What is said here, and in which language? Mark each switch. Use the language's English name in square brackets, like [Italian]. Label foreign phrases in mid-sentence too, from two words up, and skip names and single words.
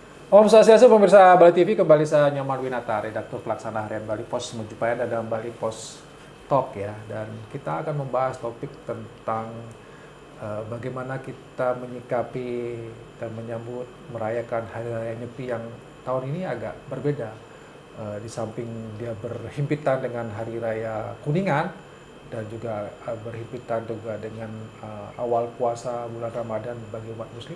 [Balinese] Om Swastiastu, [Indonesian] pemirsa Bali TV, kembali saya Nyoman Winata, redaktur pelaksana harian Bali Pos. Menjumpai dalam Bali Pos Talk ya, dan kita akan membahas topik tentang bagaimana kita menyikapi dan menyambut merayakan Hari Raya Nyepi yang tahun ini agak berbeda. Di samping dia berhimpitan dengan Hari Raya Kuningan dan juga berhimpitan juga dengan awal puasa bulan Ramadan bagi umat Muslim.